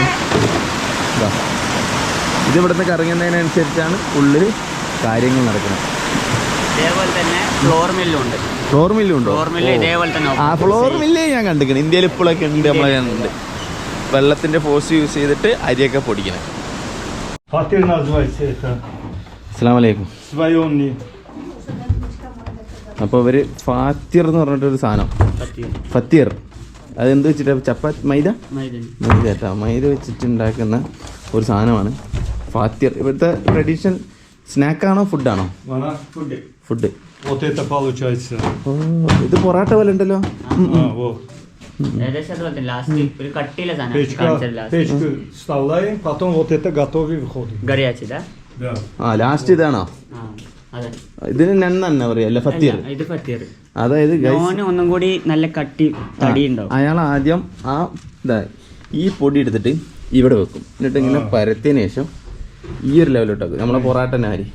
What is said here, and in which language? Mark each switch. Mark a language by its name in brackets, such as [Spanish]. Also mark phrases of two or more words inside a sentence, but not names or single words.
[Malayalam] ഇതാ ഇത് ഇവിടുന്ന് കറങ്ങുന്നതിനനുസരിച്ചാണ് ഉള്ളിൽ കാര്യങ്ങൾ നടക്കുന്നത്. ഇതേപോലെ തന്നെ ഫ്ലോർ മില്ലും ഉണ്ട്. ഫ്ലോർ മില്ലും ഉണ്ടോ? [English] flour mill [Malayalam] ഇതേപോലെ തന്നെ. ആ ഫ്ലോർ മില്ലേ ഞാൻ കണ്ടിരിക്കണം. ഇന്ത്യയിൽ ഇപ്പോഴൊക്കെ ഉണ്ട്, നമ്മളെ ഉണ്ട്. വെള്ളത്തിൻ്റെ [English] force use [Malayalam] ചെയ്തിട്ട് അരിയൊക്കെ പൊടിക്കണം. [Russian] Фатир называется это. [Arabic] السلام عليكم. [Russian] Свайонный. [Malayalam] അപ്പോൾ ഇവർ ഫാത്തിർ എന്ന് പറഞ്ഞിട്ടൊരു സാധനം, ഫത്തീർ, അതെന്ത് വെച്ചിട്ട് ചപ്പാത്തി മൈദ കേട്ടോ, മൈദ വെച്ചിട്ടുണ്ടാക്കുന്ന ഒരു സാധനമാണ് ഫാത്തിർ. ഇവിടുത്തെ ട്രഡീഷണൽ സ്നാക്കാണോ ഫുഡാണോ? ഫുഡ്. [Russian] Вот это получается. [Malayalam] ഓ ഇത് പൊറാട്ട പോലെ ഉണ്ടല്ലോ. [Russian] Вот. Печку вставляем, потом вот это готовый выходит. Горячий, да? Да. [Malayalam] ആ ലാസ്റ്റ് ഇതാണോ? ഇതിന് നന്ന പറയല്ലേ ഫത്തീർ? ഇത് ഫത്തീർ. അതായത് ഒന്നും കൂടി നല്ല കട്ടി തടി ഉണ്ടാവും. അയാൾ ആദ്യം ആ ഈ പൊടി എടുത്തിട്ട് ഇവിടെ വെക്കും, എന്നിട്ട് ഇങ്ങനെ പരത്തിയതിന് ശേഷം ഈ ഒരു ലെവലിട്ടാക്കും നമ്മളെ പൊറാട്ടൻ്റെ അരി.